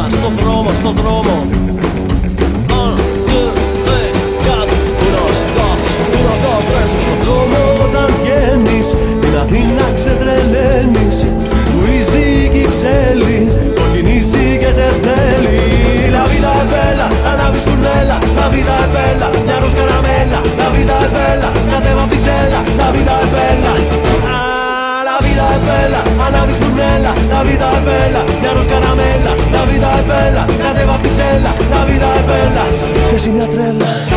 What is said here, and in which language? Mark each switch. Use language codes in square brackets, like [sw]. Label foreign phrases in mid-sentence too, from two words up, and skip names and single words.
[el] Στον δρόμο. Στον δρόμο όταν βγαίνεις, την Αθήνα ξετρελαίνεις. Του η Κυψέλη, κοκκινίζει και σε θέλει. [es] La vida es bella, [el] ανάβεις φουρνέλα. [es] La vida es bella, [el] μια ροζ καραμέλα. [es] La vida es bella, [el] κατέβα πιζέλα. [es] La vida es bella, la vida es bella, [el] ανάβεις φουρνέλα. [es] La vida es bella, [el] μια ροζ καραμέλα. [es] La vida es bella, [el] κατέβα πιζέλα. [es] La vida es bella, [el] και εσύ μια τρέλα.